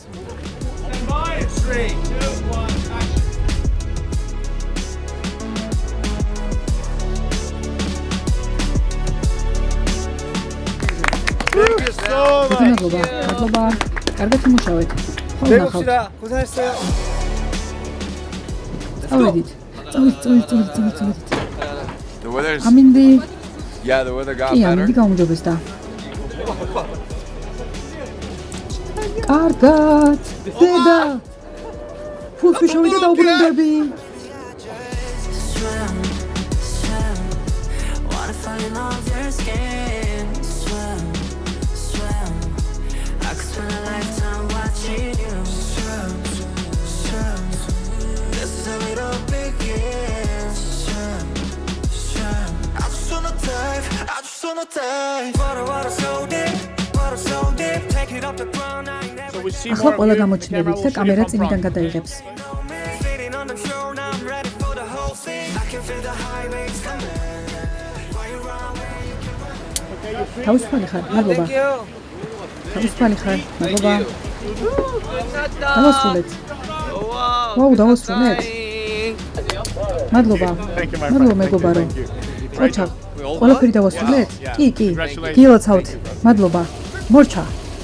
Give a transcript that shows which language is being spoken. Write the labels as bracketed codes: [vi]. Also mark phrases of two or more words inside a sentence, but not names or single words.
[ka] მადლობა. კარგად იმუშავეთ. [ko] 내봅시다. 고생했어요. [ka] წავედით. წავედით. [en] The weather's [ka] ამინდი. [en] yeah, the weather got [ka] კი, [en] better. [ka] ამინდი გაუმჯობესდა. კარგად. დედა. ფულს შევიდა და უბრუნდები. [en] Wanna fall in love with your skin. Swim. I could spend a lifetime watching you. Swim. This is how it all begins. Swim. I just wanna dive. Water so deep. Take it off the ground. I ain't never [ka] ახლა ყველა გამოჩნდებით და კამერა წინიდან გადაიღებს. [en] Sitting on the throne, I'm ready for the whole thing. I can feel the high waves coming. Why you run away? [ka] თავისუფალი ხარ, მადლობა. თავისუფალი ხარ, მადლობა. დავასრულეთ. ვაუ, დავასრულეთ. მადლობა. მადლობა მეგობარო. ოჩა, ყველაფერი დავასრულეთ? კი. გილოცავთ. მადლობა. მორჩა.